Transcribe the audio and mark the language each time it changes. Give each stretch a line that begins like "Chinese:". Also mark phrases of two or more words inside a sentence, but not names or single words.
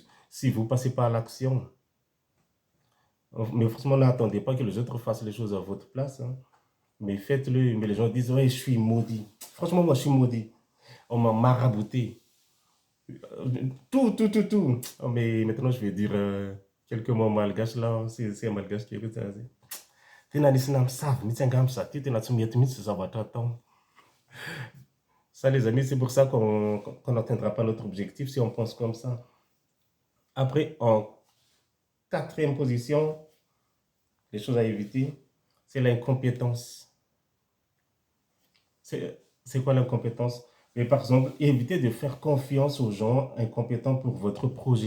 French: Si vous passez pas à l'action, mais franchement, n'attendez pas que les autres fassent les choses à votre place, hein. Mais faites-le. Mais les gens disent, ouais, je suis maudit. Franchement, moi, je suis maudit. On m'a marabouté. Tout, tout, tout, tout. Oh, mais maintenant, je vais dire quelques mots malgaches là. C'est un malgache qui est ça.
Malagasy: Tena nisy namosavy mihitsy angamba za ty, tena tsy mety mihitsy zavatra atao.
French: Ça, les amis, c'est pour ça qu'on n'atteindra pas notre objectif si on pense comme ça. Après, en quatrième position, les choses à éviter, c'est l'incompétence. C'est quoi l'incompétence? Mais par exemple, évitez de faire confiance aux gens incompétents pour votre projet.